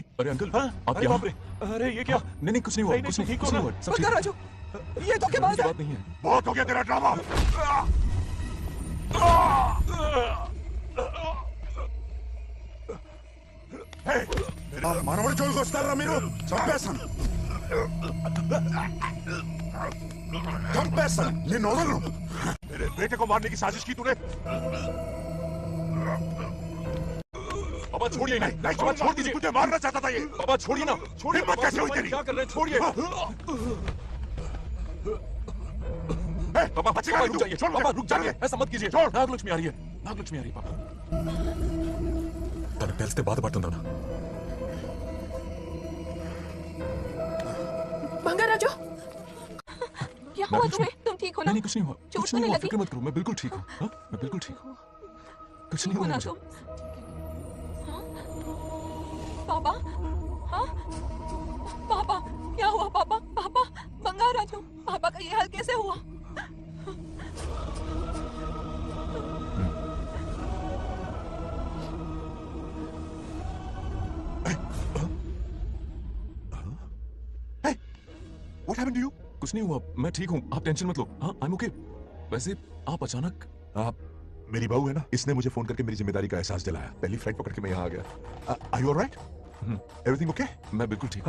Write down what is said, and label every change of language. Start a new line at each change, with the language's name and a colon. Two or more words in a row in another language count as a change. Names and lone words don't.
Hindi: अरे अंकल, हाँ? आप अरे यहाँ? बाप रे, अरे ये क्या? नहीं कुछ नहीं हुआ, कुछ नहीं, कुछ नहीं हुआ, सब ठीक है। राजू, ये तो क्या बात नहीं है। बहुत हो गया तेरा ड्रामा।
Telugu: మనవడి జోలికి వస్తారా మీరు? చంపేస్తాను, చంపేస్తాను, నిన్ను వదలను.
Hindi: मेरे बेटे को मारने की साजिश की तूने? बाबा छोड़िए, नहीं छोड़ दीजिए, तुझे मारना चाहता था ये। बाबा छोड़िए ना, छोड़िए। हिम्मत कैसे हुई तेरी? क्या कर रहे हैं? छोड़िए। पापा बचेगा रुक जाइए, पापा रुक जाइए, ऐसा मत कीजिए। नागलक्ष्मी आ रही है, नागलक्ष्मी आ रही है पापा।
Telugu: తనకు తెలిస్తే బాధపడుతుందా?
Hindi: बंगाराजू, क्या हुआ तुम्हें? तुम ठीक हो ना? नहीं कुछ नहीं हुआ, चोट कुछ तो नहीं नहीं हुआ, लगी? फिक्र मत करो, मैं बिल्कुल ठीक हूँ। हाँ, मैं बिल्कुल ठीक हूँ, कुछ नहीं हो हुआ ना मुझे। तुम? हाँ? पापा, हाँ? पापा, क्या हुआ पापा? पापा, बंगाराजू, पापा का ये हाल कैसे हुआ?
English: What happened to you?
Hindi: कुछ नहीं हुआ, मैं ठीक हूँ, आप टेंशन मत लो। हाँ,
English: I'm okay।
Hindi: वैसे आप अचानक मेरी बहू है ना, इसने मुझे फोन करके मेरी जिम्मेदारी का एहसास दिलाया। पहली फ्लाइट पकड़ के मैं यहाँ आ गया।
English: Are you all right? Everything okay?
Hindi: मैं बिल्कुल ठीक।